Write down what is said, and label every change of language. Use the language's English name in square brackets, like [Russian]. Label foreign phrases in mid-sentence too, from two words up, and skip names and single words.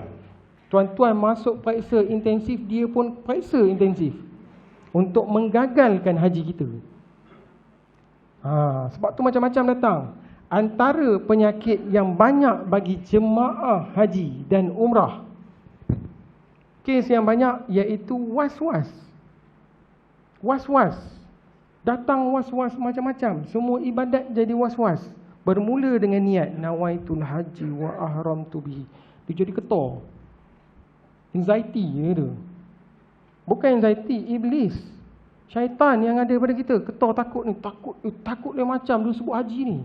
[Malay] Tuan-tuan masuk periksa intensif, dia pun periksa intensif untuk menggagalkan haji kita. Sebab tu macam-macam datang. Antara penyakit yang banyak bagi jemaah haji dan umrah, kes yang banyak iaitu was-was. Was-was. Datang was-was macam-macam. Semua ibadat jadi was-was. Bermula dengan niat [Arabic] نويت الحج وأحرمت به. [Malay] Dia jadi ketor. Anxiety dia. Bukan anxiety, iblis, syaitan yang ada pada kita. Ketor takut ni, takut dia macam dia sebut haji ni.